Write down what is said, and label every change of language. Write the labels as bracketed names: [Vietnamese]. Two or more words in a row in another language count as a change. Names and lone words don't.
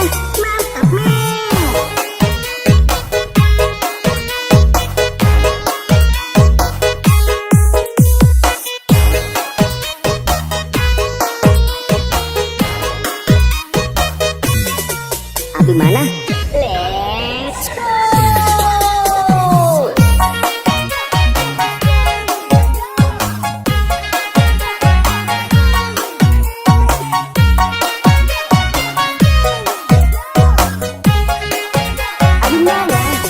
[Indonesian] Mantap, Mem. Abi mana? [English] Let's go. [Indonesian] Abi mana?